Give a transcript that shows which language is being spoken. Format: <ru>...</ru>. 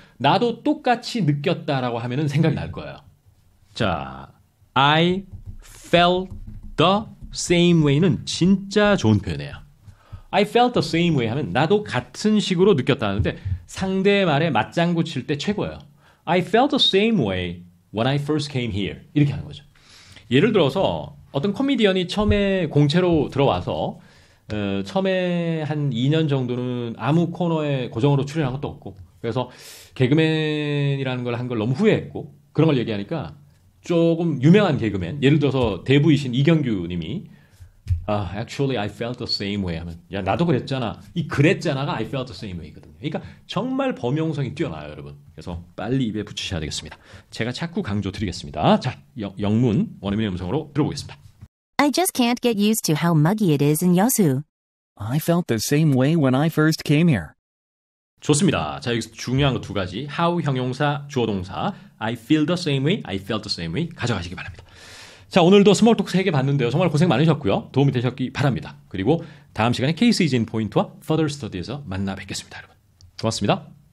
<ko>나도 똑같이 느꼈다라고 하면은 생각이 날 거예요. 자, I felt the same way 는 진짜 좋은 표현이에요. I felt the same way 하면 나도 같은 식으로 느꼈다 하는데 상대의 말에 맞장구 칠 때 최고예요.</ko> <en>I felt the same way when I first came here.</en> <ko>이렇게 하는 거죠. 예를 들어서 어떤 코미디언이 처음에 공채로 들어와서 처음에 한 2년 정도는 아무 코너에 고정으로 출연한 것도 없고 그래서 개그맨이라는 걸 한 걸 너무 후회했고 그런 걸 얘기하니까 조금 유명한 개그맨 예를 들어서 대부이신 이경규 님이 actually I felt the same way 하면 야, 나도 그랬잖아. 이 그랬잖아가 I felt the same way 거든요. 그러니까 정말 범용성이 뛰어나요, 여러분. 그래서 빨리 입에 붙이셔야 되겠습니다. 제가 자꾸 강조 드리겠습니다. 자, 영문 원어민의 음성으로 들어보겠습니다.</ko> <en>I just can't get used to how muggy it is in Yosu. I felt the same way when I first came here.</en> <ko>좋습니다. 자, 여기서 중요한 거 두 가지. how 형용사, 주어 동사.</ko> <en>I feel the same way, I felt the same way 가져가시기 바랍니다.</en> <ko>자, 오늘도 스몰톡 3개 봤는데요. 정말 고생 많으셨고요. 도움이 되셨기 바랍니다. 그리고 다음 시간에 케이스 이진 포인트와 Further Study에서 만나 뵙겠습니다, 여러분. 고맙습니다.</ko>